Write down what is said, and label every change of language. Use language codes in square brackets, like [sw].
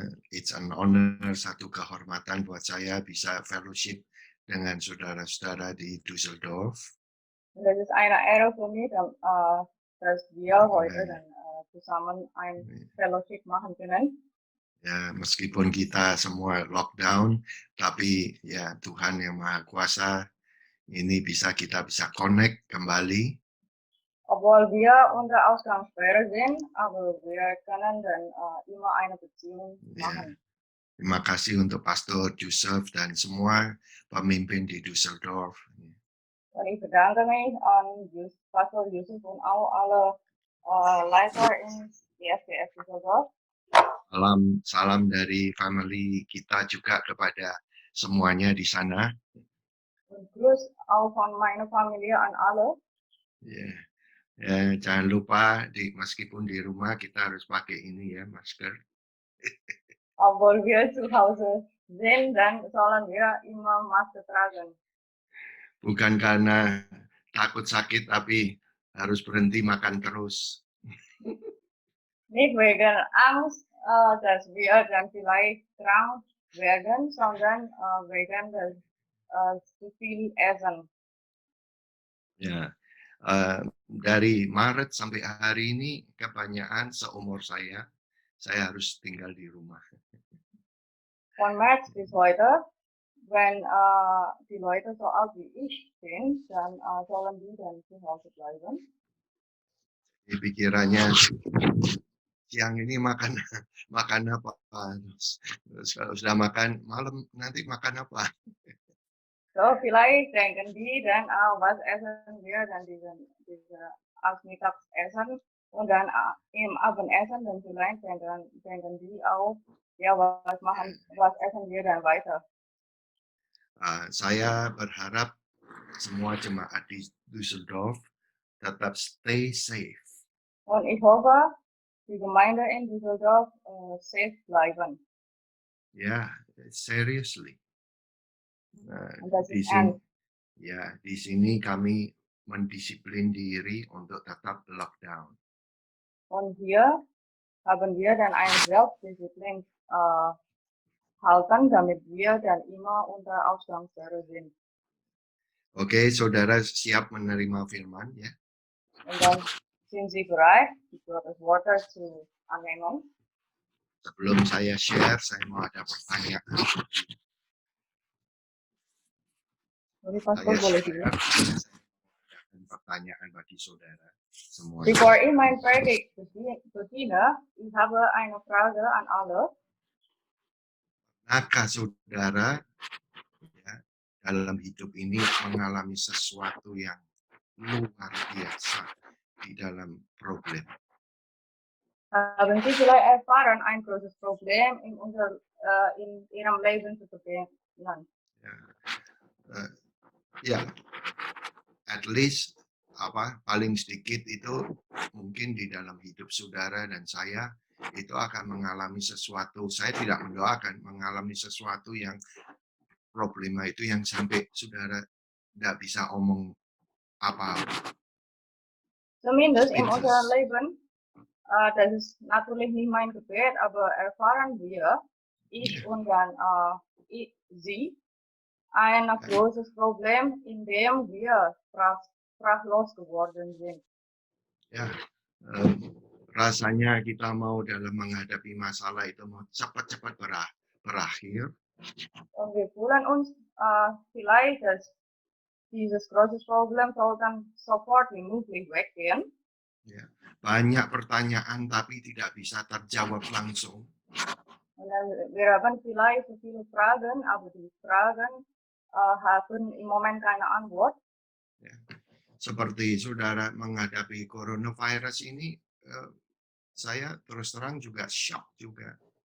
[en] It's an honor, [id] satu kehormatan buat saya bisa fellowship dengan saudara-saudara di Düsseldorf. [de] Und es ist eine Ehre für mich, dass wir heute Eh, dann zusammen ein Fellowship machen können. [id] Ya, meskipun kita semua lockdown, tapi ya Tuhan yang Maha Kuasa ini kita bisa connect kembali. [de] Obwohl wir unter Ausgangssperre sind, aber wir können dann immer eine Beziehung [id] Ya, [de] machen. [id] terima kasih untuk Pastor Joseph dan semua pemimpin di Düsseldorf. [de] Und ich bedanke mich an Pastor Yusuf und auch alle Leiter in DFDF Düsseldorf. [id] Salam dari family kita juga kepada semuanya di sana. [de] Und Gruß auch von meiner Familie an alle. [id] Ya, jangan lupa meskipun di rumah kita harus pakai ini ya, masker. [de] Obwohl wir zu Hause sind, dann sollen wir immer Maske tragen. [id] Bukan karena takut sakit, tapi harus berhenti makan terus. [de] Nicht wegen Angst, dass wir dann vielleicht krank werden, sondern wegen des zu viel Essen. [id] Ya, dari Maret sampai hari ini kebanyakan seumur saya harus tinggal di rumah. [de] Von März bis heute, wenn die Leute so alt wie ich sind, dann sollen die dann zu Hause bleiben. [id] Di pikirannya siang ini makan apa? Terus kalau sudah makan malam nanti makan apa? [de] So, vielleicht denken die dann, was essen wir dann diese als Mittagessen und dann im Abendessen dann vielleicht denken die auch, ja, was essen wir dann weiter? [id] Saya berharap semua jemaat di Düsseldorf tetap [en] stay safe. [de] Und ich hoffe, die Gemeinde in Düsseldorf safe bleiben. [en] Ya, seriously. [de] Und das [id] Di [de] ist [id] sini, [de] ernst. [id] ya, di sini kami mendisiplin diri untuk tetap lockdown. [de] Und hier haben wir dann eine Selbstdisziplin halten, damit wir dann immer unter Ausgangssperre sind. [id] Oke, saudara siap menerima firman ya? [de] Und dann sind Sie bereit, die Gottes Worte zu annehmen? [id] Sebelum saya share, saya mau ada pertanyaan. Jadi Pastor boleh dulu. Pertanyaan bagi saudara semua. [de] Bevor ich mein Predigt beginne, ich habe eine Frage an alle. [id] Apakah saudara ya, dalam hidup ini mengalami sesuatu yang luar biasa di dalam problem? [de] Haben Sie vielleicht erfahren, ein großes Problem in Ihrem Leben zu beginnen? [id] Ya, [en] at least [id] paling sedikit itu mungkin di dalam hidup saudara dan saya itu akan mengalami sesuatu. Saya tidak mendoakan mengalami sesuatu yang problema itu yang sampai saudara tidak bisa omong apa-apa. [de] Zumindest in unserem Leben, das ist natürlich nicht mein Gebet, aber erfahren wir, ich und dann Sie, ein großes Problem, in dem wir sprachlos geworden sind. [id] Ya, rasanya kita mau dalam menghadapi masalah itu mau cepat-cepat berakhir. [de] Und wir fühlen uns vielleicht, dass dieses große Problem soll dann sofort wie möglich weggehen. [id] Ya, banyak pertanyaan tapi tidak bisa terjawab langsung. [de] Und dann, wir haben vielleicht so viele Fragen, aber die Fragen haben im Moment keine Antwort. [id] Ya. Seperti saudara menghadapi coronavirus ini, saya terus terang juga shock juga.